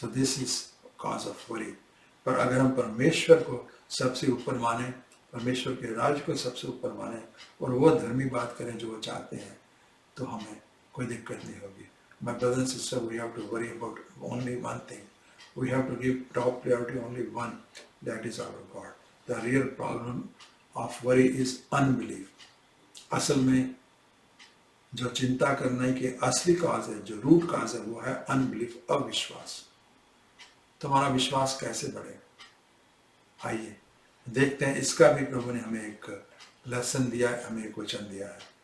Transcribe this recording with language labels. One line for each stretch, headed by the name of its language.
English: So this is cause of worry.
Hindi: पर अगर हम परमेश्वर को सबसे ऊपर माने, परमेश्वर के राज को सबसे ऊपर माने और वो धर्मी बात करें जो वो चाहते हैं, तो हमें कोई दिक्कत नहीं होगी।
English: My brothers and sister, we have to worry about only one thing, we have to give top priority only one, that is our God. The real problem of worry is unbelief.
Hindi: असल में जो चिंता करने की असली काज है, जो root cause है, वो है अनबिलीफ, अविश्वास। तुम्हारा विश्वास कैसे बढ़े, आइए देखते हैं। इसका भी प्रभु ने हमें एक लेसन दिया है, हमें एक वचन दिया है।